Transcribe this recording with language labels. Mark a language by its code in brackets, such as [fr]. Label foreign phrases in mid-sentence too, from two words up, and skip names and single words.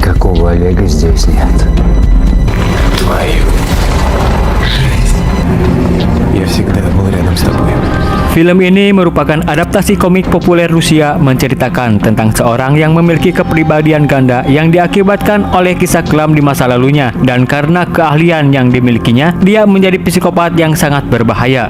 [ru] Такого Олега здесь нет. Твою жизнь. Я всегда был рядом с тобой. [id] Film ini merupakan adaptasi komik populer Rusia menceritakan tentang seorang yang memiliki kepribadian ganda yang diakibatkan oleh kisah kelam di masa lalunya, dan karena keahlian yang dimilikinya, dia menjadi psikopat yang sangat berbahaya.